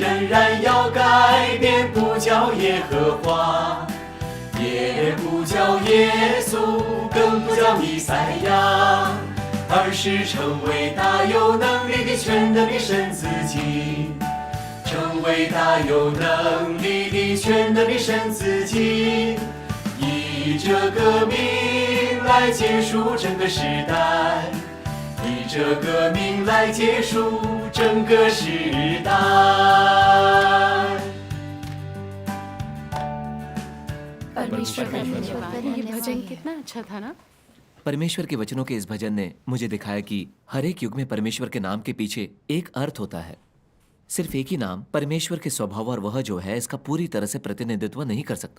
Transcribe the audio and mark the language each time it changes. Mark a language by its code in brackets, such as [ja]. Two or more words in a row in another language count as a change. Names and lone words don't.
[zh] 仍然要改变，不叫耶和华，也不叫耶稣，更不叫弥赛亚，而是成为大有能力的全能的神自己，成为大有能力的全能的神自己，以这个名来结束整个时代，以这个名来结束整个时代。 [hi] परमेश्वर का धन्यवाद। ये भजन कितना अच्छा था ना। परमेश्वर के वचनों के इस भजन ने मुझे दिखाया कि हर एक युग में परमेश्वर के नाम के पीछे एक अर्थ होता है। सिर्फ एक ही नाम परमेश्वर के स्वभाव और वह जो है इसका पूरी तरह से प्रतिनिधित्व नहीं कर सकता।